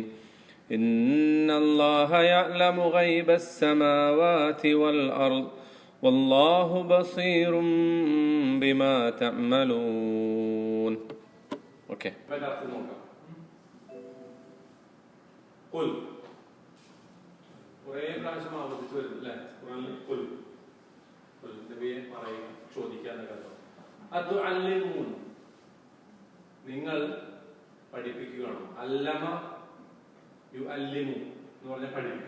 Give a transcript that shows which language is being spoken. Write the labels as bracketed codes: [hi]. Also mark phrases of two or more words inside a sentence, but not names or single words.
[ar] إن الله يعلم غيب السماوات والأرض والله بصير بما تعملون. [ml] Okay. قل കുറേ പ്രാവശ്യം ആവർത്തിച്ചു വരും അല്ലേ ഖുർആനിൽ ഖുൽ നബിയെ പറയുക ചോദിക്കാന്ന് കേട്ടോ. അതുഅല്ലിമൂൻ നിങ്ങൾ പഠിപ്പിക്കുകയാണ്. അല്ലമ യുഅല്ലിമു എന്ന് പറഞ്ഞാൽ പഠിപ്പിക്കുക.